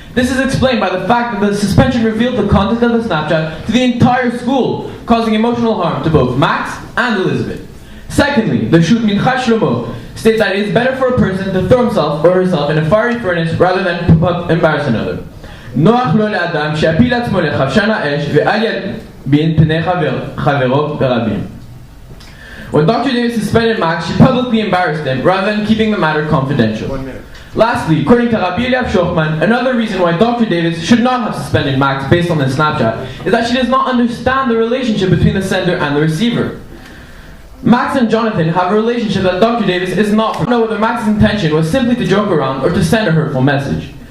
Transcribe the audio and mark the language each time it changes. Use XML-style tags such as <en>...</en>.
<en>This is explained by the fact that the suspension revealed the content of the Snapchat to the entire school, causing emotional harm to both Max and Elizabeth. Secondly, the Shoot Mincha Shlomo states that it is better for a person to throw himself or herself in a fiery furnace rather than embarrass another.</en> <he>נוח לו לאדם שיפיל עצמו לחפשן האש ואל ילבין פני חברו ברבים.</he> <en>When Dr. Davis suspended Max, she publicly embarrassed him rather than keeping the matter confidential. 1 minute. Lastly, according to Rabbi Eliav Shochman, another reason why Dr. Davis should not have suspended Max based on the Snapchat is that she does not understand the relationship between the sender and the receiver. Max and Jonathan have a relationship that Dr. Davis is not from. I don't know whether Max's intention was simply to joke around or to send a hurtful message.</en>